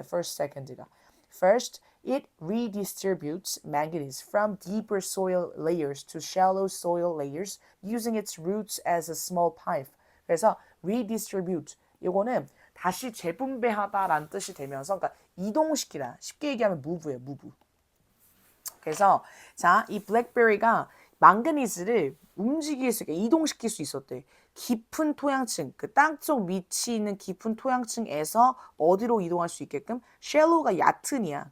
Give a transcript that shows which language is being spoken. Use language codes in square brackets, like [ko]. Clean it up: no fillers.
[en] first, second가. First, it redistributes manganese from deeper soil layers to shallow soil layers using its roots as a small pipe. [ko] 그래서 redistribute 이거는 다시 재분배하다라는 뜻이 되면서 그러니까 이동시키다. 쉽게 얘기하면 move예요, move. 그래서 자, 이 블랙베리가 망가니즈를 움직일 수 있게 이동시킬 수 있었대. 깊은 토양층, 그 땅속 밑이 있는 깊은 토양층에서 어디로 이동할 수 있게끔 shallow가 얕으니야.